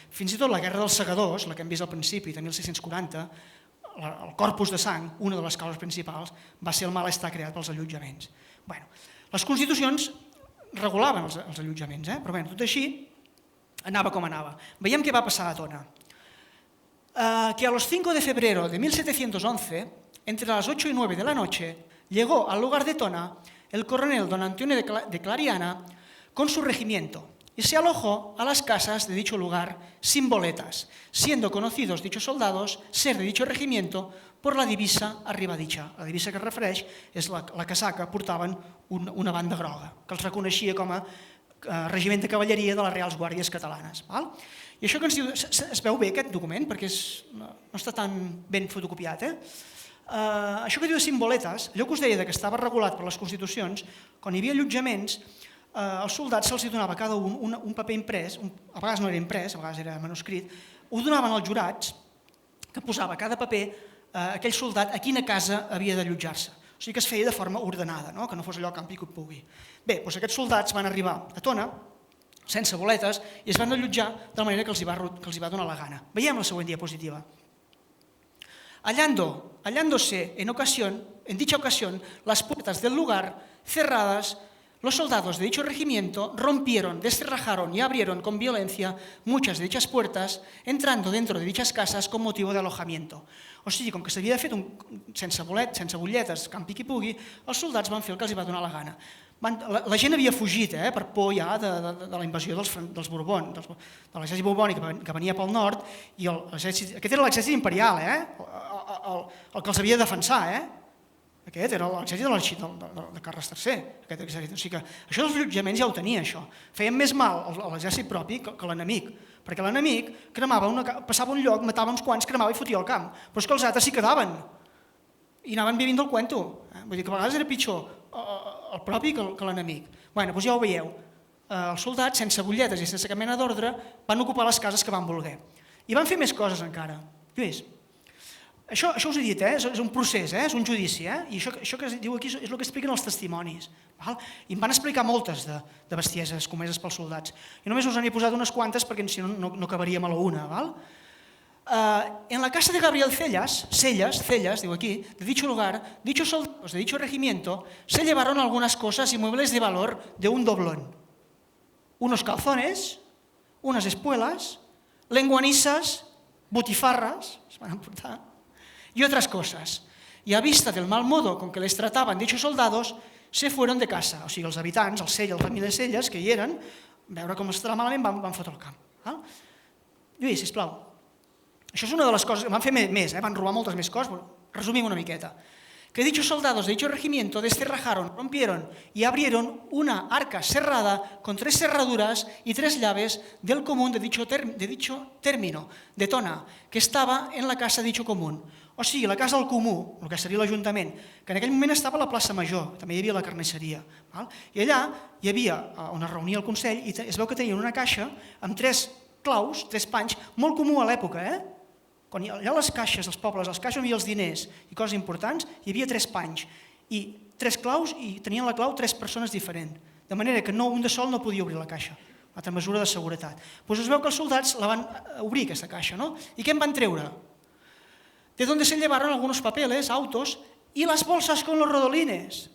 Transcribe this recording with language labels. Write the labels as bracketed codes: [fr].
[ca] Fins i tot la guerra dels segadors, la que hem vist al principi, de 1640, el corpus de sang, una de les causes principals, va ser el malestar creat pels allotjaments. Les constitucions regulaven els allotjaments, però bé, tot així anava com anava. Veiem què va passar a Tona. [es] Que a los 5 de febrero de 1711, entre las 8 y 9 de la noche, llegó al lugar de Tona el coronel don Antonio de Clariana con su regimiento y se alojó a las casas de dicho lugar sin boletas, siendo conocidos dichos soldados ser de dicho regimiento por la divisa arriba dicha. [ca] La divisa que es refereix és la casaca que portaven una banda groga, que els reconeixia com a regiment de cavalleria de les Reals Guàrdies Catalanes. I això que ens diu, es veu bé aquest document, perquè no està tan ben fotocopiat. Això que diu de simboletes, allò que us deia que estava regulat per les constitucions, quan hi havia allotjaments, als soldats se'ls donava a cada un paper imprès, a vegades no era imprès, a vegades era manuscrit, ho donaven als jurats, que posava a cada paper aquell soldat a quina casa havia d'allotjar-se. O sigui que es feia de forma ordenada, que no fos allò campi que pugui. Bé, doncs aquests soldats van arribar a Tona sense boletes i es van allotjar de la manera que els hi va donar la gana. Veiem la següent diapositiva. [es] Hallándose en dicha ocasión las puertas del lugar cerradas, los soldados de dicho regimiento rompieron, descerrajaron y abrieron con violencia muchas de dichas puertas, entrando dentro de dichas casas con motivo de alojamiento. [ca] O sigui, com que s'havia fet sense butlletes, campi qui pugui, els soldats van fer el que els hi va donar la gana. La gent havia fugit per por ja de la invasió dels Borbons, de l'exèrcit borbònic que venia pel nord, i aquest era l'exèrcit imperial, el que els havia de defensar, Aquest era l'exèrcit de Carles III, aquest exèrcit. O sigui que això dels allotjaments ja ho tenia, això. Feien més mal a l'exèrcit propi que l'enemic, perquè l'enemic passava un lloc, matava uns quants, cremava i fotia al camp. Però és que els altres s'hi quedaven i anaven vivint del cuento. Vull dir que a vegades era pitjor el propi que l'enemic. Bé, doncs ja ho veieu. Els soldats, sense butlletes i sense cap mena d'ordre, van ocupar les cases que van voler. I van fer més coses encara. Lluís, això us he dit, és un procés, és un judici, i això que es diu aquí és el que expliquen els testimonis. I em van explicar moltes de bestieses comeses pels soldats. I només us n'he posat unes quantes perquè si no acabaríem a la una. [es] En la casa de Gabriel Cellas, [ca] diu aquí, [es] de dicho lugar, dichos soldados de dicho regimiento se llevaron algunas cosas y muebles de valor de un doblón. Unos calzones, unas espuelas, lenguanisas, butifarras, [ca] se van a emportar, [es] y otras cosas. Y a vista del mal modo con que les trataban dichos soldados, se fueron de casa. [ca] O sigui, els habitants, el Cella, la família Celles, que hi eren, veure com estava malament, van fotre el camp. Lluís, sisplau. Això és una de les coses, van fer més, van robar moltes més coses, però resumim una miqueta. [es] Que dichos soldados de dicho regimiento descerrajaron, rompieron y abrieron una arca cerrada con 3 cerraduras y 3 llaves del común de dicho término, de Tona, que estaba en la casa de dicho común. [ca] O sigui, la casa del comú, el que seria l'Ajuntament, que en aquell moment estava a la plaça Major, també hi havia la carnisseria. I allà hi havia on es reunia el Consell i es veu que tenien una caixa amb 3 claus, 3 panys, molt comú a l'època, Quan hi ha les caixes, els pobles, les caixes on hi havia els diners i coses importants, hi havia 3 panys i 3 claus i tenien la clau 3 persones diferents. De manera que un de sol no podia obrir la caixa. Una altra mesura de seguretat. Doncs es veu que els soldats la van obrir, aquesta caixa, I què en van treure? [es] De donde se llevaron algunos papeles, autos y las bolsas con los rodolines.